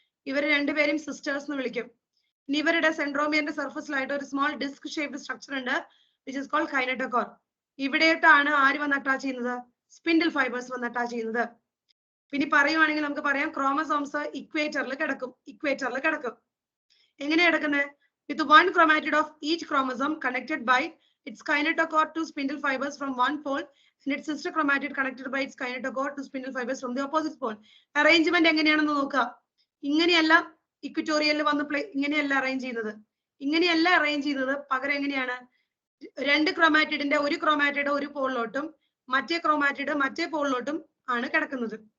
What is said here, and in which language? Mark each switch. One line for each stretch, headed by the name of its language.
Malayalam: ഇവർ രണ്ടുപേരും സിസ്റ്റേഴ്സ് എന്ന് വിളിക്കും. ഇനി ഇവരുടെ സെൻട്രോമിയറിന്റെ സർഫസിലായിട്ട് ഒരു സ്മോൾ ഡിസ്ക് ഷേപ്ഡ് സ്ട്രക്ചർ ഉണ്ട്,
English: Which is called kinetochore.
Malayalam: ഇവിടെയായിട്ടാണ് ആര് വന്ന് അറ്റാച്ച് ചെയ്യുന്നത്? സ്പിൻഡിൽ ഫൈബേഴ്സ് വന്ന് അറ്റാച്ച് ചെയ്യുന്നത്. പിന്നെ പറയുവാണെങ്കിൽ നമുക്ക് പറയാം ക്രോമസോംസ് ഇക്വേറ്ററിൽ കിടക്കും. എങ്ങനെയാ കിടക്കുന്നത്?
English: With one chromatid of each chromosome connected by its kinetochore to spindle fibers from one pole and its sister chromatid connected by its kinetochore to spindle fibers from the opposite pole.
Malayalam: Arrangement എങ്ങനെയാണെന്ന് നോക്കുക. ഇങ്ങനെയല്ല ഇക്വറ്റോറിയലിൽ വന്ന് ഇങ്ങനെയല്ല arrange ചെയ്യുന്നത്. പകരം എങ്ങനെയാണ്? രണ്ട് ക്രോമാറ്റിഡിന്റെ ഒരു ക്രോമാറ്റിഡ് ഒരു പോളിലോട്ടും മറ്റേ ക്രോമാറ്റിഡ് മറ്റേ പോളിലോട്ടും ആണ് കിടക്കുന്നത്.